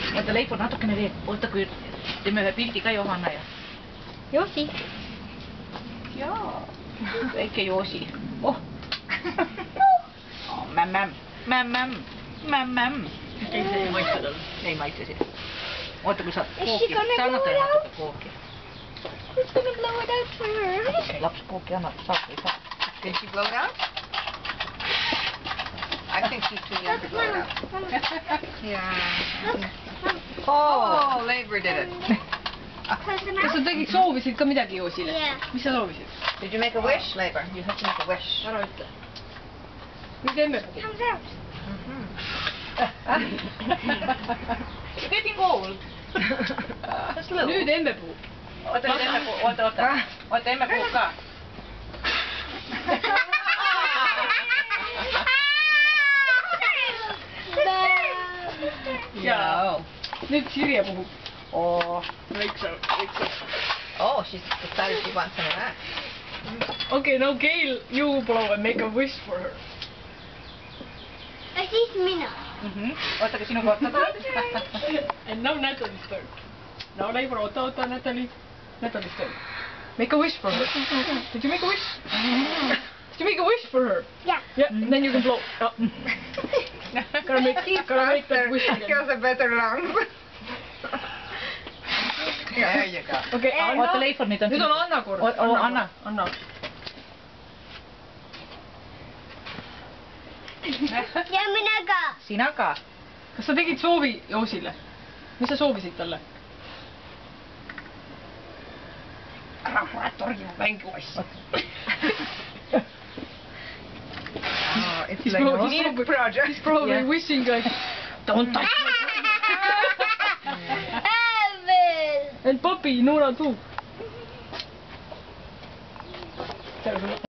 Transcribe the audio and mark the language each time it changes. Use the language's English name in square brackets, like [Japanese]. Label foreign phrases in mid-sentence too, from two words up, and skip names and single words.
[Estonian] oota, leipu natukene veel. Oota, kui teeme ühe pildi ka Johanna ja... Joosi. Jaa. Väike Joosi. Oh. Mämm. Ei see ei maitse tal. Ei maitse siin. Oota, kui saad kooki. Sa annad talle natuke kooki. [English] Who's gonna blow it out for her? [Estonian] Laps kooki annab. Saab või saab. [English] Can she blow it out? I think she's too young to blow it out. Yeah. Oh, Labor did it. [Estonian] Kas sa tegid, soovisid ka midagi Joosile? Mis sa soovisid? [English] Did you make a wish, Labor? You have to make a wish. [Estonian] Ära ütle. Nüüd emmepuhub. [English] Comes out. You're getting old. Just little. [Estonian] Nüüd emmepuhub. Oota, nüüd emmepuhub. Oota. Oota, emmepuhub ka. Jaa. Nüüd Sirje puhub. Oh. Väikse. [English] Oh, she's decided she wants some of that. Okay, now Gail, you blow and make a wish for her. [Estonian] Ja siis mina. Oota, ka sinu kohta tahad? [English] And now Natalie's turn. Now Labor, oota, Natalie. Natalie's turn. Make a wish for her. Did you make a wish? Did you make a wish for her? Yeah. Yeah, and then you can blow. Oh. Gotta make that wish again. Kills a better lungs. There you go. Okay, Anna. [Estonian] Oota, Leifur nüüd on... Nüüd on Anna kord. Anna. Anna. Ja mina ka. Sina ka. Kas sa tegid soovi Joosile? Mis sa soovisid talle? Ära kurat torgi mu mängu asja. [English] Oh, it's like a neat project. He's probably wishing like, don't touch me. Ävel. And Papi, Nora too.